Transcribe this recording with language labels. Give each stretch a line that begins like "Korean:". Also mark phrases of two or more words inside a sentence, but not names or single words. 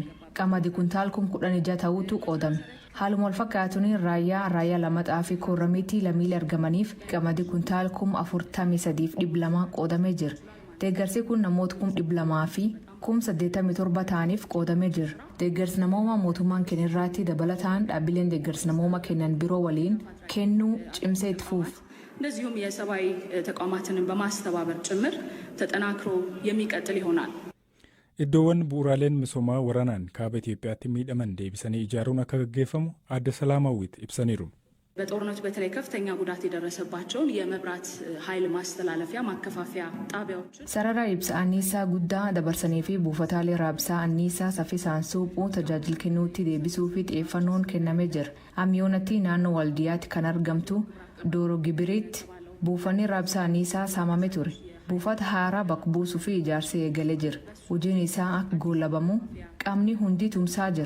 Oromo: Qamadii kuntaal 16,000 ta'utu qoodame. Haaluma wal fakkaatuun raayyaa lamaxaa fi korramiitti lammiilee argamaniif qamadii kuntaal 43,200 qoodamee jira. Deeggarsi kun namoota 200,000 fi 87,000 ta'aniif qoodamee jira. Deeggarsi namoomaa mootummaan kennirraatti dabalataan dhaabbileen deeggarsi namoomaa kennan biroo waliin kennuu cimsee itti fuuf.
Amharic: እንደዚሁም የሰብአዊ ተቋማትን በማስተባበር ጭምር ተጠናክሮ የሚቀጥል ይሆናል።
Oromo: Iddoowwan bu'uuraaleen misoomaa waraanaan kaaba Itoophiyaatti miidhaman deebisanii ijaaruun akka gaggeeffamu adda Salaamaawwit ibsaniiru.
Amharic: በጦርነቱ በተለይ ከፍተኛ ጉዳት የደረሰባቸውን የመብራት ኃይል ማስተላለፊያ ማከፋፈያ ጣቢያዎችን
Oromo: Sarara ibsa anniisaa guddaa dabarsanii fi buufataalee raabsaa anniisaa saffisaan suuquu tajaajila kennuutti deebisuu fi xiyyeeffannoon kennamee jira. Amyoonatti naannoo Waldiyaatti kan argamtu Dooro Gibiriitti buufanni raabsaa anniisaa saamamee ture. buufata haaraa bakka buusuu fi ijaarsa eegalee jira. Hojiin isaa akka goolabamu qaamni hundi tumsaa jira.